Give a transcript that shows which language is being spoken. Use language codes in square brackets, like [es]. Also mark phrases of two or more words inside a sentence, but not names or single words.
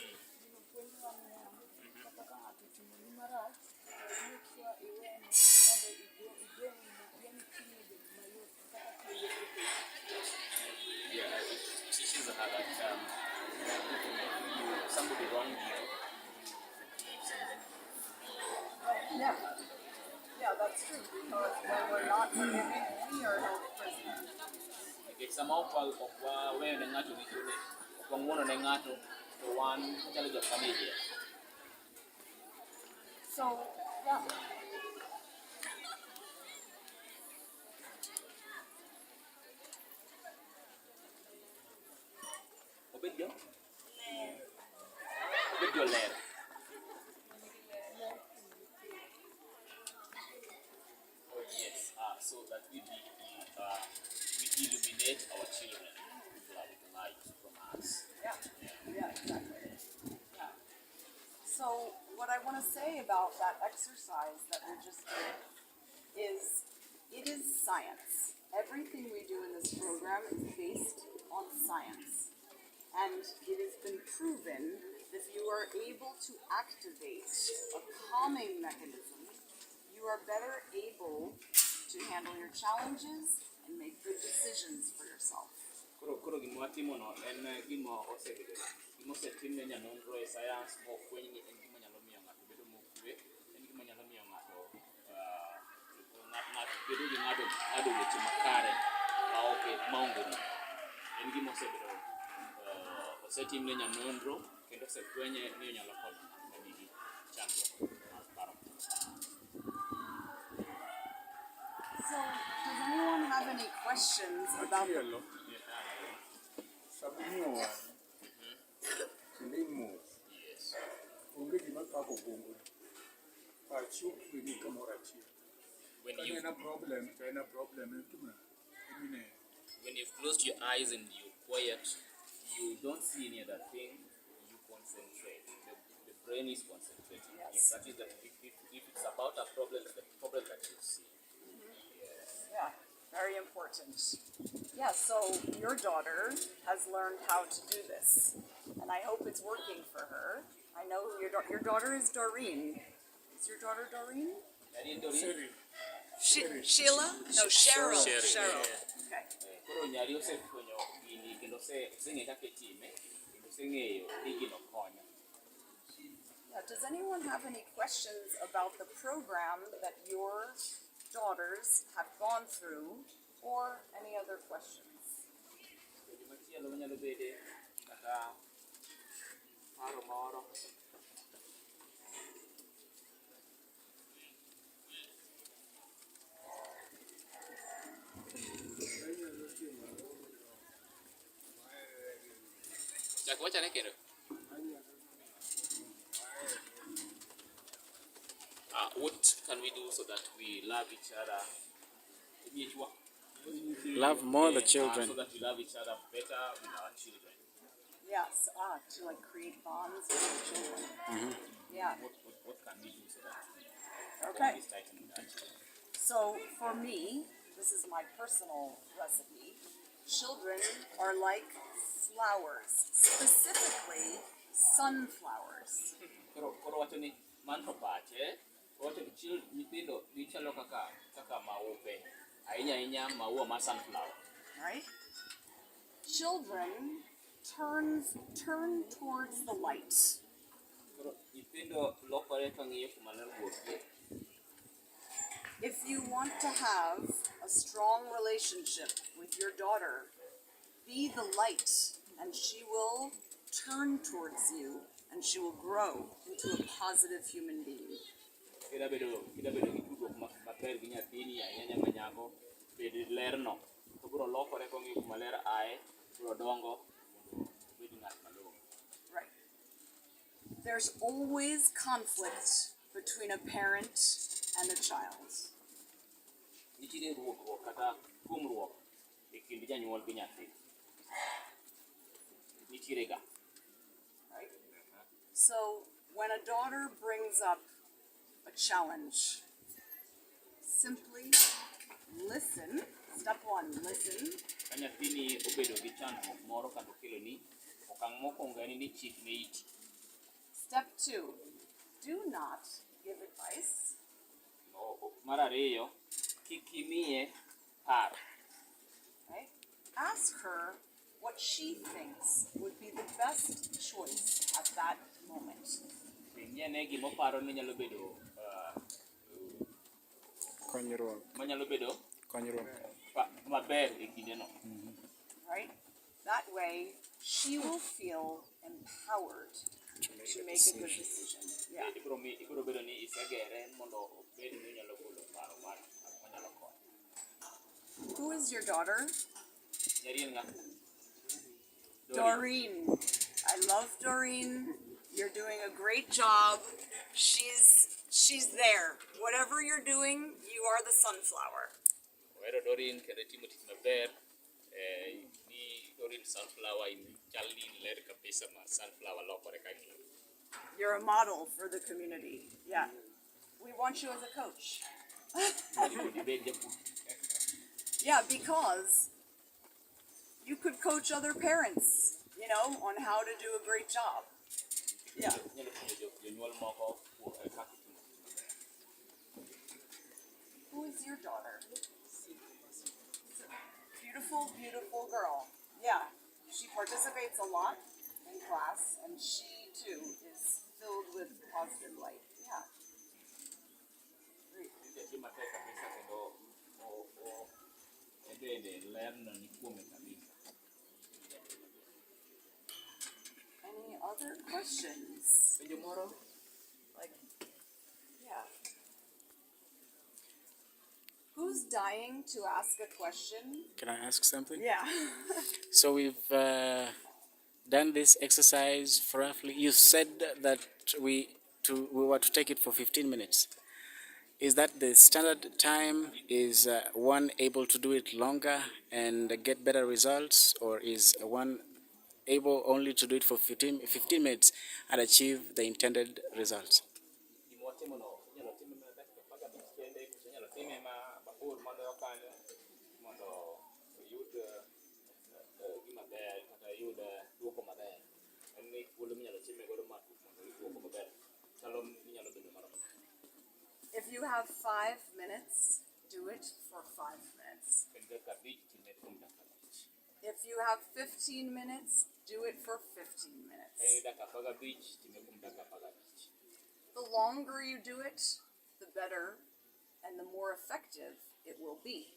[en] Yeah, it teaches her that somebody wronged you, Yeah. Yeah, that's true because when we're not forgiving, we are held prisoner. [luo] nikech sama okwaweyo ne ng'ato richone, okwang'uono ne ng'ato, to wan wachalo jok manie jela. [en] So, yeah. [luo] Obed jo ler. [en] Oh yes, so that we illuminate our children with light from us. Yeah, exactly. Yeah. So, what I want to say about that exercise that we just did is it is science. everything we do in this program is based on science. And it has been proven that if you are able to activate a calming mechanism, you are better able to handle your challenges and make good decisions for yourself. [luo] Koro gima watimo no en gima osebedo gima osetim ne nyanonro e sayans mofweny ni en gima nyalo miyo ng'ato bedo mokwe, en gima nyalo miyo ng'ato bedo gi ng'ado weche makare maonge ri. En gima osebedo osetim ne nyanonro kendo osefwenye ni onyalo konyo ng'ato nigi chandruok mar paro. [en] So, does anyone have any questions about the [luo] Machielo, sabunio kendo imos. [en] Yes. [luo] Onge gima kako bongo. Pachi okwe ni kamoro achiel. [en] When [luo] Ka en [en] a problem, [luo] to en [en] a problem, [luo] en tuma. Emine. [en] when you've closed your eyes and you're quiet, you don't see any other thing, you concentrate. The brain is concentrating. Yes. That is if it's about a problem, the problem that you see. Yeah, very important. Yeah, so your daughter has learned how to do this, and I hope it's working for her. I know your daughter is Doreen. Is your daughter Doreen? Seri. Sheila? No, Cheryl. Cheryl. Cheryl. Okay. [luo] Koro nyari osefwenyo gini kendo oseng'e kaka itime kendo oseng'eyo ni gino konyo. [en] Does anyone have any questions about the program that your daughters have gone through, or any other questions? [luo] Gima chielo manyalo bede kata paro moro. Chak wachane kendo. [en] What can we do so that we love each other? Love more the children. So that we love each other better with our children. Yes, to like create bonds with your children. Yeah. What can we do so that Okay. we tighten that? So for me, this is my personal recipe. Children are like flowers, specifically sunflowers. [luo] Koro wacho ni manto pache, wacho ni nyithindo gichalo kaka maupe, ahinya maua ma sunflower. [en] Right? Children turn towards the light. [luo] Koro nyithindo lokore ka ng'iyo kuma ler wuokie. [en] If you want to have a strong relationship with your daughter, be the light, and she will turn towards you, and she will grow into a positive human being. [luo] Kida bedo gi tudruok maber gi nyathini ahinya manyako, bed lerno, to biro lokore ka ng'iyo kuma ler aye, biro dongo mondo obed ng'at malong'o. [en] Right. There's always conflict between a parent and a child. [luo] Nitiere ruokruok kata tuomruok e kind janyuol gi nyathi. Nitiere ga. [en] Right? So when a daughter brings up a challenge, simply listen. Step one, listen. [luo] Ka nyathini obedo gi chandruok moro kata okeloni, okang' mokwongo en ni chik ne iti. [en] Step two, do not give advice. [luo] Mar ariyo, kik imiye paro. [en] Right? Ask her what she thinks would be the best choice at that moment. [luo] Penye ane gima oparo ni nyalo bedo Konyruok. maber e kindeno. [en] Right? That way, she will feel empowered to make a good decision. Yeah. [luo] Ibiro bedo ni isegere mondo obed ni onyalo golo paro manyalo konyo. [en] Who is your daughter? [luo] Nyari en ng'a? [en] Doreen. I love Doreen. You're doing a great job. She's there. Whatever you're doing, you are the sunflower. [luo] Ohero Doreen kendo timo tich maber. Ni Doreen sunflower chalni ler kabisa ma sunflower lokore ka ng'iyo. [en] You're a model for the community. Yeah. We want you as a coach. [luo] Ibed japur. [en] Yeah, because you could coach other parents, you know, on how to do a great job. Yeah. [luo] Nyalo puonjo jonyuol moko kaka itimo. [en] Who is your daughter? Beautiful, beautiful girl. Yeah, she participates a lot in class, and she too is filled with positive light. Yeah. Great. [luo] Nyathi matek kabisa kendo bende lerno ni kuome kabisa. [en] Any other questions? [luo] Penjo moro? [en] Like, yeah. Who's dying to ask a question? Can I ask something? Yeah. So we've done this exercise for roughly. You said that we were to take it for 15 minutes. Is that the standard time? Is one able to do it longer and get better results, or is one able only to do it for 15 minutes and achieve the intended results? [luo] Gima watimono inyalo time mana dakika 15 kende, kendo inyalo time mabor moloyo kanyo mondo oyud gima ber kata yud duoko maber. En ni thuolo minyalo time godo matut mondo oyud duoko maber. Chalo minyalo bedo marom. [en] If you have 5 minutes, do it for 5 minutes. [luo] En dakika 5 time kuom dakika 5. [en] If you have 15 minutes, do it for 15 minutes. [luo] En dakika 15 time kuom dakika 15. [en] The longer you do it, the better and the more effective it will be.